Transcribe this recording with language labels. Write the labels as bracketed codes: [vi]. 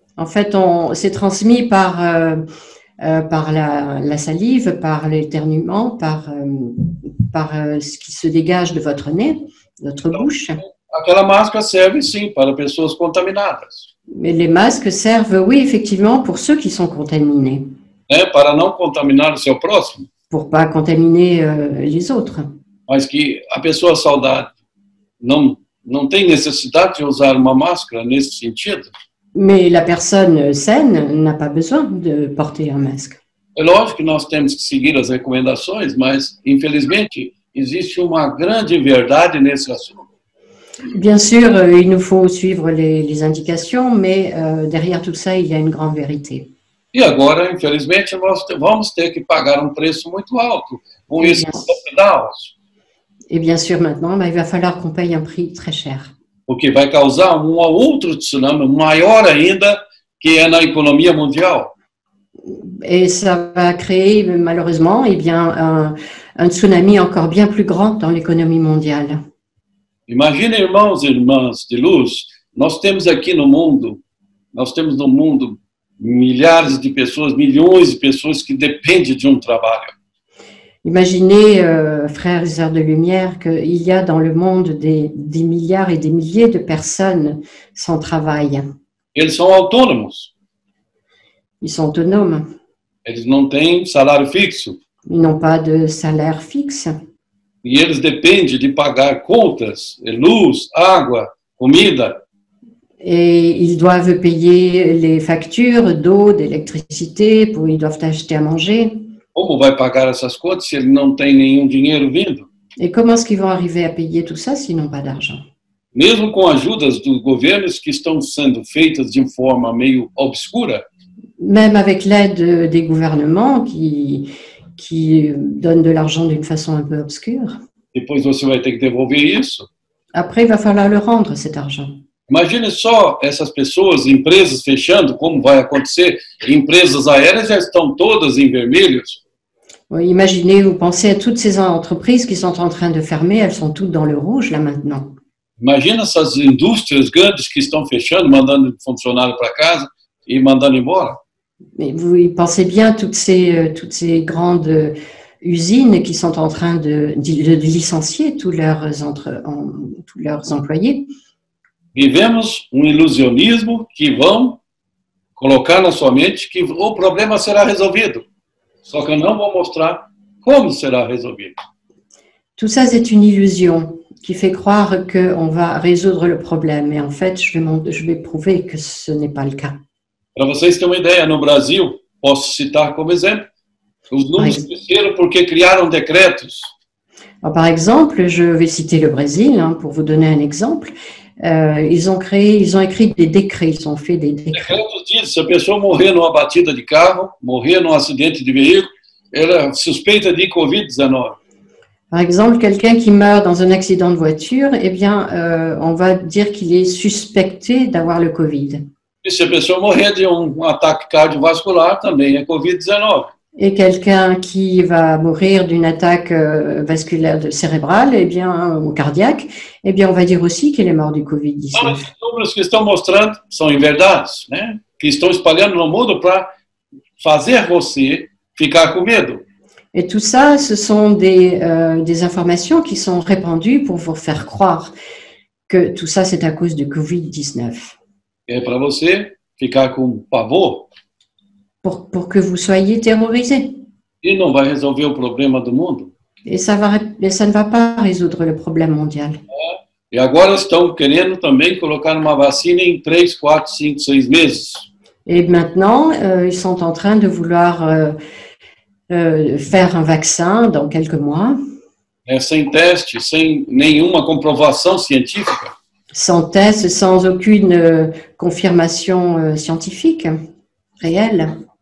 [fr] En fait, c'est transmis par la salive, par l'éternuement, par ce qui se dégage de votre nez, de votre bouche. [pt] Aquela máscara serve sim para pessoas contaminadas. [fr] Mais les masques servent, oui, effectivement, pour ceux qui sont contaminés. [pt] Para não contaminar o seu próximo. [fr] Pour pas contaminer les autres. [pt] Mas que a pessoa saudável não tem necessidade de usar uma máscara nesse sentido. [fr] Mais la personne saine n'a pas besoin de porter un masque. [pt] É lógico que nós temos que seguir as recomendações, mas, infelizmente, existe uma grande verdade nesse assunto. [fr] Bien sûr, il nous faut suivre les indications, mais derrière tout ça, il y a une grande vérité. [pt] E agora, infelizmente, nós vamos ter que pagar um preço muito alto com esses lockdowns. [fr] Et bien sûr, maintenant, il va falloir qu'on paye un prix très cher. [pt] Porque vai causar um outro tsunami maior ainda, que é na economia mundial. [fr] Et ça va créer, malheureusement, eh bien, un tsunami encore bien plus grand dans l'économie mondiale. [pt] Imagine, irmãos e irmãs de luz, nós temos no mundo milhares de pessoas, milhões de pessoas que dependem de um trabalho. [fr] Imaginez, frères et sœurs de lumière, qu'il y a dans le monde des milliards et des milliers de personnes sans travail. [pt] Eles são autônomos. [fr] Ils sont autonomes. [pt] Eles não têm salário fixo. [fr] Ils n'ont pas de salaire fixe. [pt] E eles dependem de pagar contas, luz, água, comida. [fr] Et ils doivent payer les factures d'eau, d'électricité, ils doivent acheter à manger. [pt] Como vai pagar essas contas se ele não tem nenhum dinheiro vindo? [fr] Et comment est-ce qu'ils vont arriver à payer tout ça s'ils n'ont pas d'argent? [pt] mesmo com ajudas dos governos que estão sendo feitas de forma meio obscura, [fr] Même avec l'aide des gouvernements qui donnent de l'argent d'une façon un peu obscure. [pt] depois você vai ter que devolver isso. [fr] Après, il va falloir le rendre, cet argent. [pt] Imagine só essas pessoas, empresas fechando, como vai acontecer. Empresas aéreas já estão todas em vermelhos. [fr] Oui, imaginez, vous pensez à toutes ces entreprises qui sont en train de fermer, elles sont toutes dans le rouge là maintenant. [pt] Imagina essas indústrias grandes que estão fechando, mandando funcionário para casa e mandando embora. [fr] Mais vous pensez bien toutes ces grandes usines qui sont en train de licencier tous leurs employés. [pt] Vivemos ilusionismo que vão colocar na sua mente que o problema será resolvido. Só que não vão mostrar como será resolvido. [fr] Tout ça, c'est une illusion qui fait croire qu'on va résoudre le problème. Et en fait, je vais prouver que ce n'est pas le cas. [pt] Para vocês terem uma ideia, no Brasil, posso citar como exemplo, os números cresceram porque criaram decretos. [fr] Alors, par exemple, je vais citer le Brésil pour vous donner un exemple. Ils ont écrit des décrets, ils ont fait des décrets. [pt] Decretos dizem, se a pessoa morrer numa batida de carro, morrer num acidente de veículo, ela é suspeita de Covid-19. [fr] Par exemple, quelqu'un qui meurt dans un accident de voiture, eh bien, on va dire qu'il est suspecté d'avoir le Covid. [pt] E se a pessoa morrer de ataque cardiovascular, também é Covid-19. [fr] Et quelqu'un qui va mourir d'une attaque vasculaire cérébrale, eh bien, ou cardiaque, eh bien, on va dire aussi qu'il est mort du Covid-19. [pt] Então, esses números que estão mostrando são inverdades, né? Que estão espalhando no mundo para fazer você ficar com medo. [fr] Et tout ça, ce sont des informations qui sont répandues pour vous faire croire que tout ça, c'est à cause du Covid-19. [pt] É para você ficar com pavor. [fr] Pour que vous soyez terrorisés. [pt] E não vai resolver o problema do mundo. [fr] Et ça ne va pas résoudre le problème mondial. [pt] E agora estão querendo também colocar uma vacina em 3, 4, 5, 6 meses. [fr] Et maintenant, ils sont en train de vouloir faire un vaccin dans quelques mois. [pt] Sem teste, sem nenhuma comprovação científica. [fr] Sans test, sans aucune confirmation scientifique réelle.